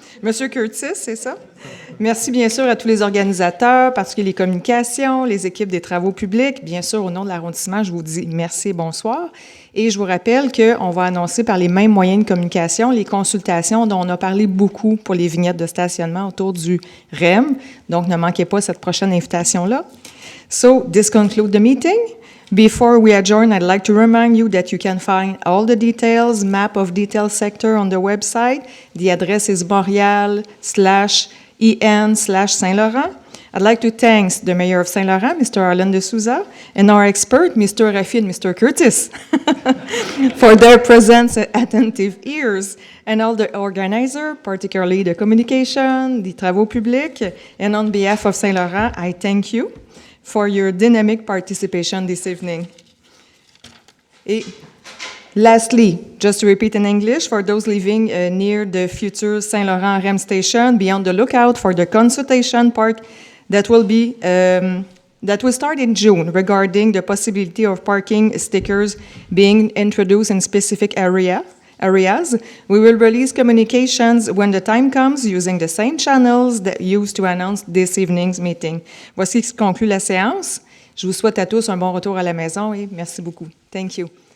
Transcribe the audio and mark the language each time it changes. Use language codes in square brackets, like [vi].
[fr] Monsieur Curtis, c'est ça? Merci bien sûr à tous les organisateurs, particulièrement les communications, les équipes des travaux publics. Bien sûr, au nom de l'arrondissement, je vous dis merci et bonsoir. Et je vous rappelle qu'on va annoncer par les mêmes moyens de communication les consultations dont on a parlé beaucoup pour les vignettes de stationnement autour du REM. Donc, ne manquez pas cette prochaine invitation-là. [en] So, this concludes the meeting. Before we adjourn, I'd like to remind you that you can find all the details, map of detailed sector on the website. The address is Montréal/EN/Saint-Laurent. I'd like to thank the Mayor of Saint Laurent, Mr. Arlen De Souza, and our expert, Mr. Raffi and Mr. Curtis, for their presence and attentive ears, and all the organizers, particularly the communication, the travaux publics, and on behalf of Saint Laurent, I thank you for your dynamic participation this evening. Et lastly, just to repeat in English, for those living near the future Saint Laurent REM station, be on the lookout for the consultation part that will start in June regarding the possibility of parking stickers being introduced in specific areas. We will release communications when the time comes using the same channels that used to announce this evening's meeting. [fr] Voici ce qui conclut la séance. Je vous souhaite à tous un bon retour à la maison et merci beaucoup. [en] Thank you.